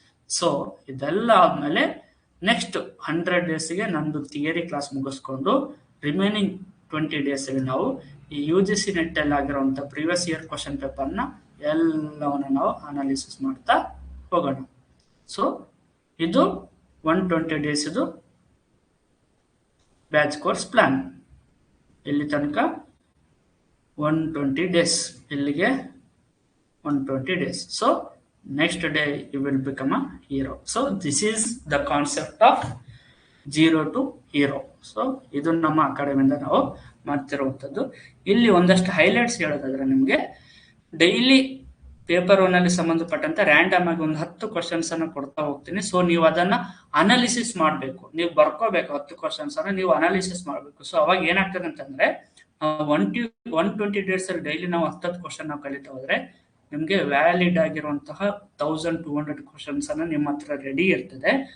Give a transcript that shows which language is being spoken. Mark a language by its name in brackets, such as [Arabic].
[Kannada] So ಇದೆಲ್ಲ ಆದ್ಮೇಲೆ next 100 daysಗೆ ನಂದು ಥಿಯರಿ ಕ್ಲಾಸ್ ಮುಗಿಸ್ಕೊಂಡು ರಿಮೈನಿಂಗ್ 20 daysಗೆ ನಾವು ಈ UGC ನೆಟ್ ಅಲ್ಲಿ ಆಗಿರುವಂತ ಪ್ರೀವಿಯಸ್ ಇಯರ್ ಕ್ವಶನ್ ಪೇಪರ್ನ ಎಲ್ಲವನ್ನು ನಾವು ಅನಾಲಿಸಿಸ್ ಮಾಡ್ತಾ ಹೋಗೋಣ. ಸೊ ಇದು 120 days ಇದು ಬ್ಯಾಚ್ ಕೋರ್ಸ್ ಪ್ಲಾನ್. ಇಲ್ಲಿ ತನಕ 120 days, ಇಲ್ಲಿಗೆ 120 days. [English] So next day you will become a hero. So this is the concept of zero to hero. [Kannada] So ಇದು ನಮ್ಮ ಅಕಾಡೆಮಿಯಿಂದ ನಾವು ಮಾಡ್ತಿರುವಂಥದ್ದು. ಇಲ್ಲಿ ಒಂದಷ್ಟು ಹೈಲೈಟ್ಸ್ ಹೇಳೋದಾದ್ರೆ ನಿಮಗೆ ಡೈಲಿ ಪೇಪರ್ 1 ಅಲ್ಲಿ ಸಂಬಂಧಪಟ್ಟಂತೆ ರ್ಯಾಂಡಮ್ ಆಗಿ ಒಂದು 10 ಕ್ವಶನ್ಸ್ ಅನ್ನು ಕೊಡ್ತಾ ಹೋಗ್ತೀನಿ. ಸೊ ನೀವು ಅದನ್ನ ಅನಾಲಿಸಿಸ್ ಮಾಡಬೇಕು, ನೀವು ಬರ್ಕೋಬೇಕು. 10 ಕ್ವಶನ್ಸ್ ಅನ್ನ ನೀವು ಅನಾಲಿಸಿಸ್ ಮಾಡಬೇಕು. ಸೊ ಅವಾಗ ಏನಾಗ್ತದೆ ಅಂತಂದ್ರೆ 120 days ಅಲ್ಲಿ ಡೈಲಿ ನಾವು 10 ಕ್ವಶನ್ ನಾವು ಕಲಿತಾ ಹೋದ್ರೆ ನಿಮ್ಗೆ ವ್ಯಾಲಿಡ್ ಆಗಿರುವಂತಹ 1200 ಕ್ವಶನ್ಸ್ ಅನ್ನ ನಿಮ್ಮ ಹತ್ರ ರೆಡಿ ಇರ್ತದೆ.